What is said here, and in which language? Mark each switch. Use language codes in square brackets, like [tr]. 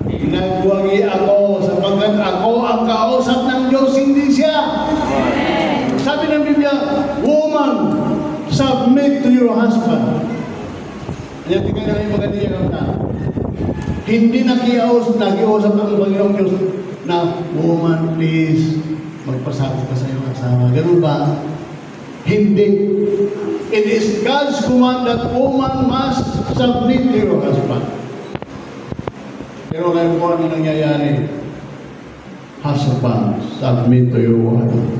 [tl] Nagwagi ako sapagkat ako ang kausap ng Diyos, hindi siya. Sabi ng Biblia, [en] woman, submit to your husband. [tl] Yan tingnan na yung maganda niya kanta. Hindi nakiusap ang Panginoong Diyos na, [en] woman, please, [tl] magpasakot ka sa iyong asawa. Ganun ba? Hindi. [en] It is God's command that woman must submit to your husband. [tl] Pero ngayon po ano nangyayari? [en] Husband, submit to your wife.